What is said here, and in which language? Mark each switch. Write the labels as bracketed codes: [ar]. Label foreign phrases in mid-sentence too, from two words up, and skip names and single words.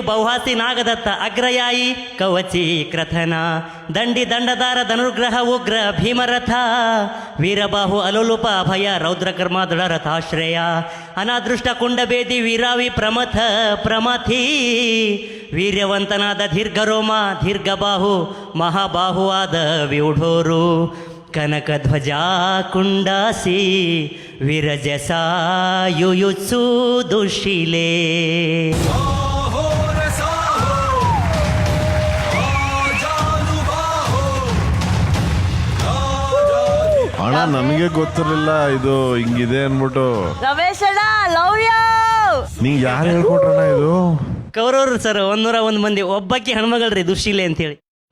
[kn] ಬಹುಹಾಸಿ, ನಾಗದತ್ತ, ಅಗ್ರಯಾಯಿ, ಕವಚಿ, ಕ್ರಥನ, ದಂಡಿ, ದಂಡದಾರ, ಧನುರ್ಗ್ರಹ, ಉಗ್ರ, ಭೀಮರಥ, ವೀರಬಾಹು, ಅಲೋಲುಪ, ಅಭಯ, ರೌದ್ರಕರ್ಮ, ದೃಢರಥಾಶ್ರಯ, ಅನಾದೃಷ್ಟ, ಕುಂಡಬೇದಿ, ವೀರಾವಿ, ಪ್ರಮಥ, ಪ್ರಮಥಿ, ವೀರ್ಯವಂತನಾದ ದೀರ್ಘರೋಮ, ದೀರ್ಘಬಾಹು, ಮಹಾಬಾಹುವಾದ ವ್ಯೂಢೋರು, ಕನಕಧ್ವಜ, ಕುಂಡಾಸಿ, ವಿರಜಸಾ, ಯುಯುತ್ಸು, ದುಶೀಲೆ. ಅಣ್ಣ ನನಗೆ ಗೊತ್ತಿರಲಿಲ್ಲ ಇದು ಹಿಂಗಿದೆ ಅನ್ಬಿಟ್ಟು. ರಮೇಶ್ ಅಣ್ಣ ಲವ್ ಯು. ನೀ ಯಾರು ಹೇಳ್ಕೊಟ್ರಣ್ಣ ಇದು? ಕೌರವರು ಸರ್ 101 ಮಂದಿ. ಒಬ್ಬಾಕಿ ಹೆಣ್ಮಗಳ್ರಿ ದುಶೀಲೆ ಅಂತೇಳಿ.